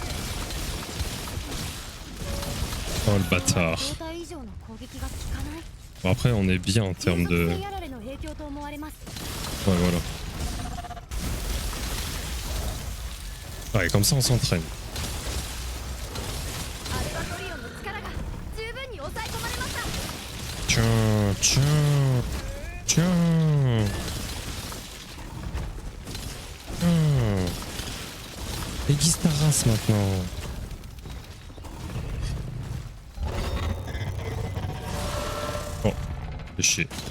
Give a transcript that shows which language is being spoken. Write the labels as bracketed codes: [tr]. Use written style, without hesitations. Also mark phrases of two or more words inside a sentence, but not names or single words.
[fr] Oh le bâtard. Bon, après, on est bien en [ja] 竜 [fr] termes [ja] 属 [fr] de... [ja] 性やられの影響と思われます [fr] Ouais, voilà. Ouais, comme ça, on s'entraîne. [ja] アルバトリオンの力が十分に抑え込まれました [fr] Tiens, tiens, tiens. Tiens. Aiguise ta race maintenant. Oh, fais chier.